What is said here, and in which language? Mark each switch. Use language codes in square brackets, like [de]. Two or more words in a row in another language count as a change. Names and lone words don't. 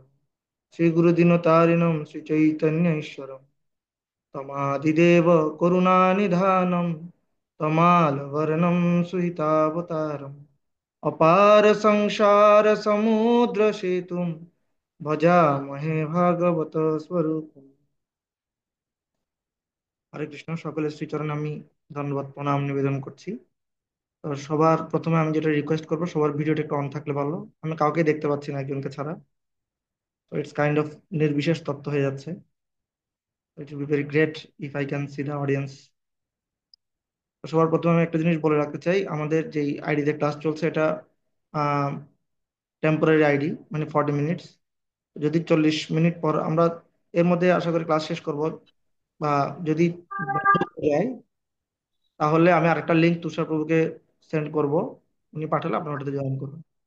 [sa] श्रीगुरुदिनतारिणं श्रीचैतन्यैश्वरं तमादिदेव करुणानिधानं तमालवर्णं सुहितावतारम् अपार संसार समुद्र सेतुं भजामहे भागवत स्वरूपम्। হরে কৃষ্ণ, [bn] সকলের শ্রীচরণে আমি ধন্যবাদ প্রণাম নিবেদন করছি। তো সবার প্রথমে আমি যেটা রিকোয়েস্ট করবো, সবার ভিডিওটা একটু অন থাকলে ভালো। আমি কাউকে দেখতে পাচ্ছি না একজনকে ছাড়া। তো [en] it's kind of [bn] নির্বিশেষ তত্ত্ব হয়ে যাচ্ছে। [en] It will be very great if I can see the audience. [bn] তো সবার প্রথমে আমি একটা জিনিস বলে রাখতে চাই, আমাদের যেই আইডিতে ক্লাস চলছে এটা [en] temporary ID, [bn] মানে 40 মিনিটস। যদি 40 মিনিট পর আমরা এর মধ্যে আশা করি ক্লাস শেষ করব, বা যদি বন্ধ হয়ে যায় তাহলে আমি আরেকটা লিঙ্ক তুষার প্রভুকে সেন্ড করব, উনি পাঠালে আপনার ওটাতে জয়েন করবেন।